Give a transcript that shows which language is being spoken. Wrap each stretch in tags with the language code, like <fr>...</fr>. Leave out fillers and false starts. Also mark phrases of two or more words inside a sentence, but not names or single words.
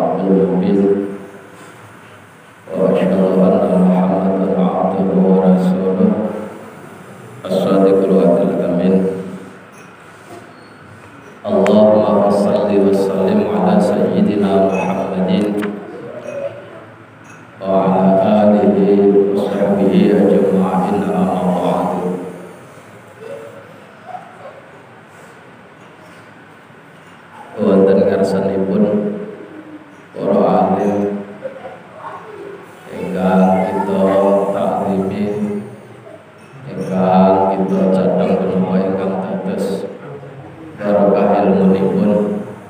<ar>مبين وأشهد أن محمدا عبده ورسوله الصادق الوعد الأمين. اللهم صل وسلم على سيدنا محمد وعلى آله وصحبه أجمعين أما بعد.</ar> <jv>Wonten ngarsanipun para alim ingkang kita taklimi, ingkang kita cadhang punapa ingkang dados barokah ilmunipun.</jv>